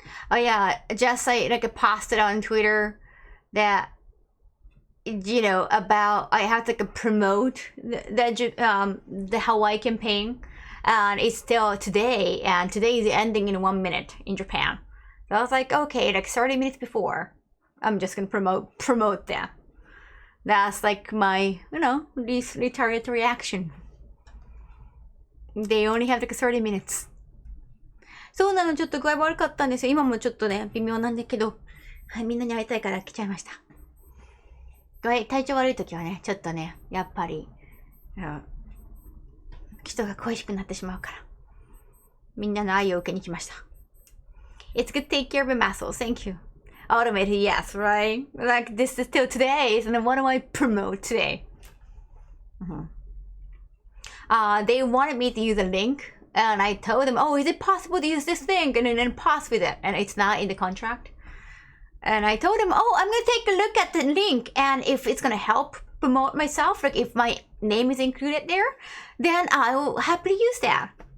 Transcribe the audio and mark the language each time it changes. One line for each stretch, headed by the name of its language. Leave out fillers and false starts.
English: Oh yeah, just like posted on Twitter that about I have to promote the Hawaii campaign, and it's still today, and today is ending in 1 minute in Japan. So I was like, okay, like 30 minutes before, I'm just gonna promote that. That's like my, least retaliatory action. They only have like 30 minutes.
Japanese: そうなの、ちょっと具合悪かったんですよ。今もちょっとね、微妙なんだけど、はい、みんなに会いたいから来ちゃいました。体調悪い時はね、ちょっとね、やっぱり、人が恋しくなってしまうから。みんなの愛を受けに来ました。
English: It's good to take care of your muscles. Thank you. Automated, yes, right? Like this is still today, and then what do I promote today? They wanted me to use a link, and I told them, oh, is it possible to use this link? And then pause with it, and it's not in the contract. And I told them, oh, I'm gonna take a look at the link, and if it's gonna help promote myself, like if my name is included there, then I will happily use that.